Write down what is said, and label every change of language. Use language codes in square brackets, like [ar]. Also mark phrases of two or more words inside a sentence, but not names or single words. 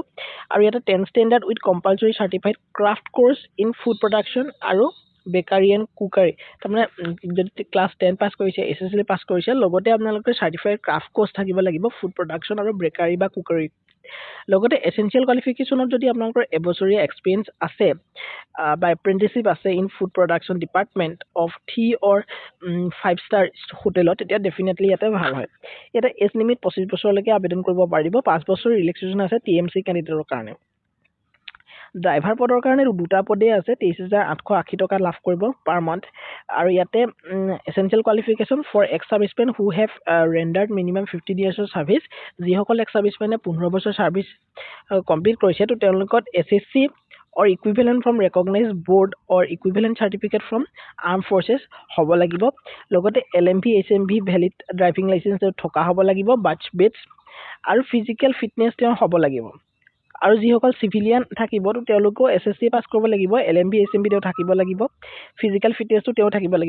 [as] আৰু ইয়াতে [en] 10 standard with compulsory certified craft course in food production আৰু bakery and cookery. [as] তাৰমানে যদি ক্লাছ 10 পাছ কৰিছে, SSLC পাছ কৰিছে, লগতে আপোনালোকে [en] certified craft course [as] থাকিব লাগিব [en] food production [as] আৰু বেকাৰী বা কুকাৰী। লগতে [en] essential qualificationত [as] যদি আপোনালোকৰ এবছৰীয়া এক্সপিৰিয়েঞ্চ আছে বা এপ্ৰেণ্টিছশ্বিপ আছে [en] in food production department of 3 or 5 star hotelত, [as] তেতিয়া ডেফিনেটলি ইয়াতে ভাল হয়। ইয়াতে [en] age limit [as] 25 বছৰলৈকে আবেদন কৰিব পাৰিব। 5 বছৰ ৰিলেক্সেশ্যন আছে TMC কেণ্ডিডেটৰ কাৰণে। ড্ৰাইভাৰ পদৰ কাৰণে দুটা পদেই আছে, 23,880 টকা লাভ কৰিব [en] per month. [as] আৰু ইয়াতে [en] essential qualification for ex servicemen who have rendered minimum 15 years service. [as] যিসকল [en] ex servicemenে [as] 15 বছৰ [en] service complete [as] কৰিছে, তো তেওঁলোকত [en] SSC or equivalent from recognized board or equivalent certificate from armed forces [as] হ'ব লাগিব। লগতে [en] LMV HMV valid driving license [as] থকা হ'ব লাগিব, বাছ বেটছ আৰু [en] physical fitness [as] তেওঁ হ'ব লাগিব। আৰু যিসকল চিভিলিয়ান থাকিব তো তেওঁলোকেও SSC পাছ কৰিব লাগিব, LMV HMV তেওঁ থাকিব লাগিব, [en] physical fitnessটো [as] তেওঁ থাকিব লাগিব।